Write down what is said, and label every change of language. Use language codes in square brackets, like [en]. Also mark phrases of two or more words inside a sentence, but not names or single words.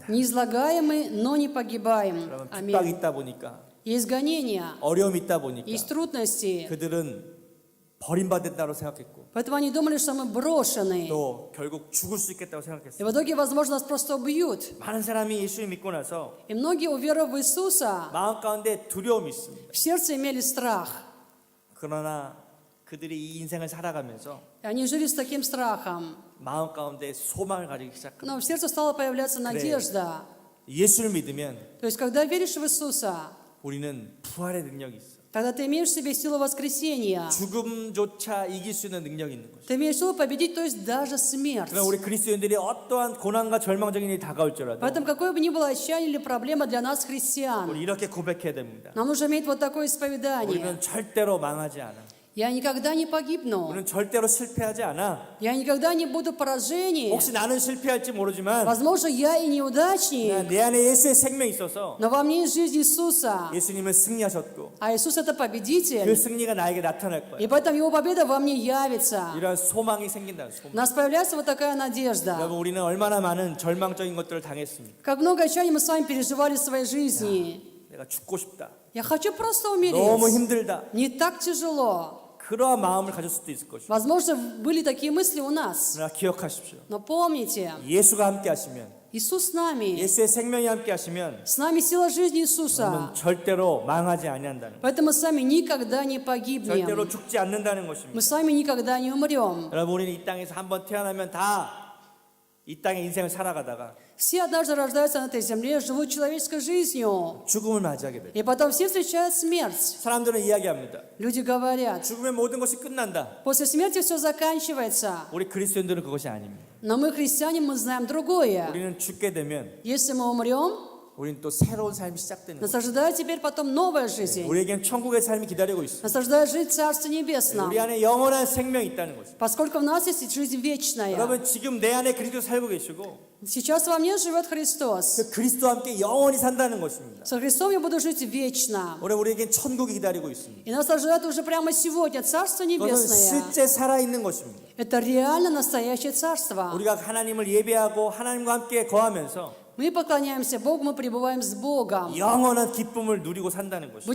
[ru] Не излагаемы, но не погибаем. [ko] 여러분 핍박이 [ru] Аминь. [ko] 있다 보니까 [ru] Есть гонения, [ko] 어려움이 있다 보니까 [ru] есть трудности. [ko] 그들은 버림받았다고 생각했고 [ru] Поэтому они думали, что мы брошены. [ko] 또 결국 죽을 수 있겠다고 [ru] И [ko] 생각했어요. [ru] в итоге, возможно, нас просто убьют. [ko] 많은 사람이 예수를 믿고 나서 [ru] И многие, уверовав в Иисуса, [ko] 마음 가운데 두려움이 있습니다. [ru] в сердце имели страх. [ko] 그러나 그들이 이 인생을 살아가면서 [ru] И они жили с таким страхом. [ko] 마음 가운데 소망을 가지기 시작합니다. [ru] Но в сердце стала появляться надежда. [ko] 예수를 믿으면 [ru] То есть, когда веришь в Иисуса, [ko] 우리는 부활의 능력이 있어. [ru] тогда ты имеешь в себе силу воскресения. [ko] 죽음조차 이길 수 있는 능력이 있는 거죠. [ru] Ты имеешь силу победить, то есть даже смерть. [ko] 그러나 우리 그리스도인들이 어떠한 고난과 절망적인 일이 다가올지라도 [ru] Поэтому, какое бы ни было отчаяние или проблема для нас, христиан, [ko] 우리 이렇게 고백해야 됩니다. [ru] нам нужно иметь вот такое исповедание. [ko] 우리는 절대로 망하지 않아. [ru] Я никогда не погибну. [ko] 우리는 절대로 실패하지 않아. [ru] Я никогда не буду поражением. [ko] 혹시 나는 실패할지 모르지만 [ru] Возможно, я и неудачник, [ko] 내 안에 예수의 생명이 있어서 [ru] но во мне есть жизнь Иисуса. [ko] 예수님은 승리하셨고 [ru] А Иисус это [ko] 그 [ru] победитель. [ko] 승리가 나에게 나타날 거예요. [ru] И поэтому Его победа во мне явится. [ko] 이런 소망이 생긴다는 [ru] У [ko] 소망. [ru] нас появляется вот такая надежда. [ko] 여러분 우리는 얼마나 많은 절망적인 것들을 당했습니까? [ru] Как много отчаяния мы с вами переживали в своей жизни. [ko] 내가 죽고 싶다. [ru] Я хочу просто [ko] 너무 [ru] умереть. [ko] 힘들다. [ru] Не так тяжело. [ko] 그러한 마음을 가질 수도 있을 것이고. [ru] Возможно, были такие мысли у нас. [ko] 그러나 기억하십시오. [ru] Но помните, [ko] 예수가 함께 하시면 [ru] Иисус с нами. [ko] 예수의 생명이 함께 하시면 [ru] С нами сила жизни [ko] 우리는 [ru] Иисуса. [ko] 절대로 망하지 아니한다는 거예요. [ru] Поэтому мы с вами никогда не [ko] 절대로 [ru] погибнем. [ko] 죽지 않는다는 [ru] Мы [ko] 것입니다. [ru] с вами никогда не умрем. [ko] 여러분 우리는 이 땅에서 한번 태어나면 다 이 땅의 인생을 살아가다가 [ru] Все однажды рождаются на этой земле, живут человеческой жизнью. [ko] 죽음을 맞이하게 돼요. [ru] И потом все встречают смерть. [ko] 사람들은 이야기합니다. [ru] Люди говорят, [ko] 죽으면 모든 것이 끝난다. [ru] после смерти все заканчивается. [ko] 우리 그리스도인들은 그것이 아닙니다. [ru] Но мы, христиане, мы знаем другое. [ko] 우리는 죽게 되면 [ru] Если мы умрем, [ko] 우리는 또 새로운 삶이 시작되는 [ru] Нас [ko] 거예요. [ru] ожидает теперь потом новая жизнь. [ko] 우리에겐 천국의 삶이 기다리고 있습니다. [ru] Нас ожидает жизнь в Царстве Небесном. [ko] 우리 안에 영원한 생명이 있다는 거죠. [ru] Поскольку в нас есть жизнь вечная. [ko] 여러분 지금 내 안에 그리스도 살고 계시고 [ru] Сейчас во мне живет Христос. [ko] 그 그리스도와 함께 영원히 산다는 것입니다. [ru] Со Христом я буду жить вечно. [ko] 오늘 우리에겐 천국이 기다리고 있습니다. [ru] И нас ожидает уже прямо сегодня Царство [ko] 그것은 [ru] Небесное. [ko] 실제 살아있는 것입니다. [ru] Это реально настоящее Царство. [ko] 우리가 하나님을 예배하고 하나님과 함께 거하면서 [ru] Мы поклоняемся Богу, мы пребываем с Богом. [ko] 영원한 기쁨을 누리고 산다는 것입니다.